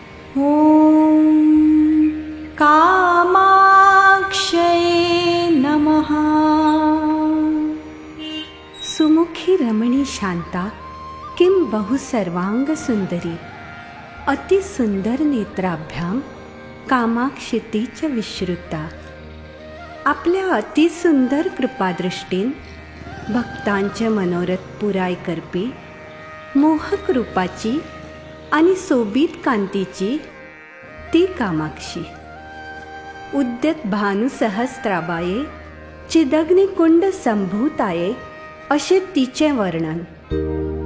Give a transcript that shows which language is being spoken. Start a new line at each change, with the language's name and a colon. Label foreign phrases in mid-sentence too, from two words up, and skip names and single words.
Sanskrit: ॐ कामाक्षये नमः। सुमुखी रमणी शांता किं बहु सर्वांग सुंदरी, अति सुंदर नेत्राभ्याम कामाक्षी च विश्रुता।
Konkani: आपल्या अति सुंदर कृपादृष्टीन भक्तांचे मनोरथ पुराय करपी मोहक रूपाची आणि सोबीत कांतीची ती कामाक्षी।
Sanskrit: उद्यत भानु सहस्त्राबाये चिदग्निकुंड संभूताये
Konkani: अशे तिचे वर्णन।